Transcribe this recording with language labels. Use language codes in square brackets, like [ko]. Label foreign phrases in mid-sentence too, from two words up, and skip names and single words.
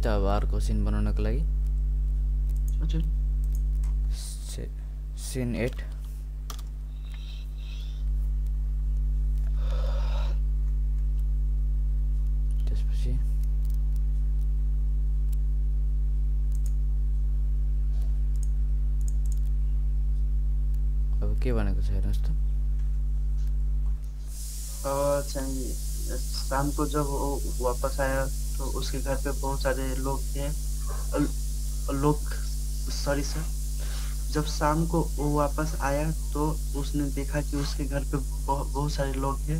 [ne] अब अर्को सिन बनाउनको लागि सिन 8 त्यसपछि अब के भनेको छ हेर्नुस् त। [hi] चाहिए शाम को जब वो वापस आया तो उसके घर पे बहुत सारे लोग थे। [en] sorry sir, [hi] जब शाम को वो वापस आया तो उसने देखा कि उसके घर पे बहुत सारे लोग थे।